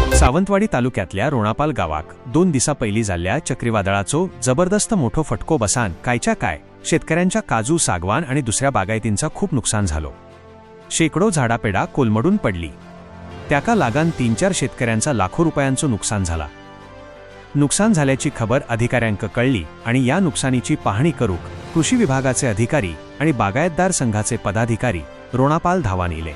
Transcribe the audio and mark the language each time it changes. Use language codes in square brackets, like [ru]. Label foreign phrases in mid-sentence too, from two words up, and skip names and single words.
[kok] सावंतवाडी तालुक्यातल्या रोणापाल गावाक 2 दिसा पयलीं जाल्ल्या चक्रीवादळाचो जबरदस्त मोठो फटको बसान कायच्या काय शेतकऱ्यांच्या काजू, सागवान आणि दुसऱ्या बागायतींचा खूप नुकसान झालो। शेकडो झाडापेडा कोलमडून पडली। त्याका लागान 3-4 शेतकऱ्यांचा लाखो रुपयांचो नुकसान झाला। नुकसान झाल्याची खबर अधिकाऱ्यांक कळली आणि या नुकसानीची पाहणी करूक कृषी विभागाचे अधिकारी आणि बागायतदार संघाचे पदाधिकारी रोणापाल धावान इले।